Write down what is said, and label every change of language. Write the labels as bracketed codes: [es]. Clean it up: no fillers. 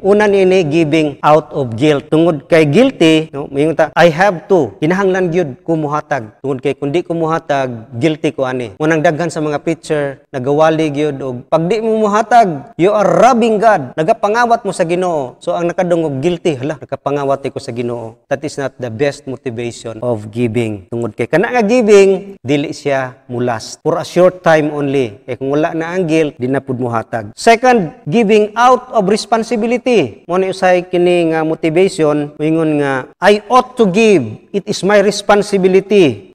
[ceb] Una nini giving out of guilt, tungod kay guilty, no, mayong ta [en] I have to, [ceb] kinahanglan gyud ko muhatag, tungod kay kundi ko muhatag guilty ko ani. Unang daghan sa mga preacher nagawali gyud og pag di mo muhatag [en] you are robbing God, [ceb] nagapangawat mo sa Ginoo. So ang nakadungog guilty, hala nakapangawat ko sa Ginoo. [en] That is not the best motivation of giving. [ceb] Tungod kay kana nga giving dili siya mulast for a short time only. Kay kung wala na ang guilt, di na pud muhatag. [en] Second, giving out of responsibility. [ceb] Mo ni usay kini nga motivation, moingon nga [en] I ought to give. It is my responsibility.